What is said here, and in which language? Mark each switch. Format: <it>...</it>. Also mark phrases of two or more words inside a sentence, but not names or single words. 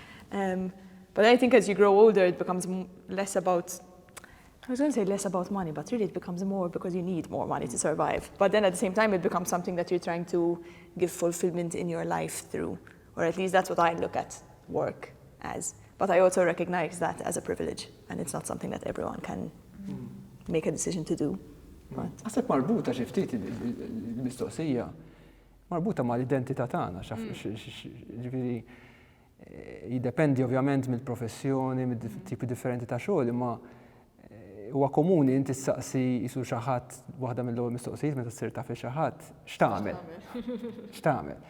<en>But I think as you grow older, it becomes less about, I was going to say less about money, but really it becomes more because you need more money to survive. But then at the same time, it becomes something that you're trying to give fulfillment in your life through, or at least that's what I look at work as. But I also recognize that as a privilege, and it's not something that everyone can make a decision to do.</en> <mt>Għasab marbuta xi ftit il-mistoqsija, marbuta ma l-identità tagħna, ġifieri jiddependi ovvjament mill-professjoni, mid-tipi differenti ta' xogħol, imma huwa komuni inti tistaqsi jisu xi ħadd waħda mill-ewwel mistoqsijiet meta ssir taf xi ħadd x'tagħmel.</mt>